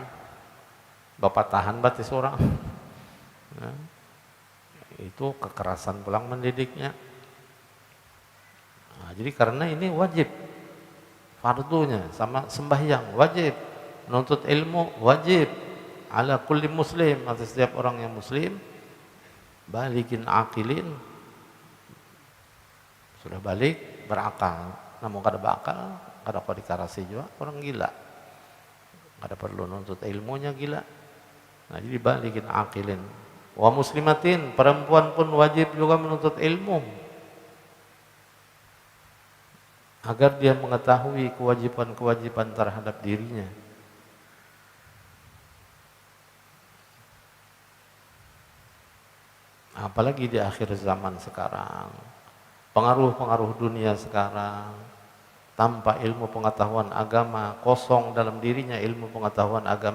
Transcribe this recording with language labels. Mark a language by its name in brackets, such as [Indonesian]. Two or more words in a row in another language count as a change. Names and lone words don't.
[Banjar] Bapak tahan batis orang. Nah, itu kekerasan pulang mendidiknya. [Indonesian] Nah, jadi karena ini wajib, fardunya sama sembahyang wajib, menuntut ilmu wajib, [Arabic] ala kulli muslim, [Indonesian] atas setiap orang yang muslim, [Arabic] balikin akilin, [Indonesian] sudah balik berakal. [Banjar] Namun kada bakal, kada kau dikarasi juga, orang gila. Kada perlu nuntut ilmunya gila. Nah, jadi [Arabic] balikin akilin. Wa muslimatin, [Indonesian] perempuan pun wajib juga menuntut ilmu, agar dia mengetahui kewajiban-kewajiban terhadap dirinya. Apalagi di akhir zaman sekarang, pengaruh-pengaruh dunia sekarang, tanpa ilmu pengetahuan agama, kosong dalam dirinya ilmu pengetahuan agama.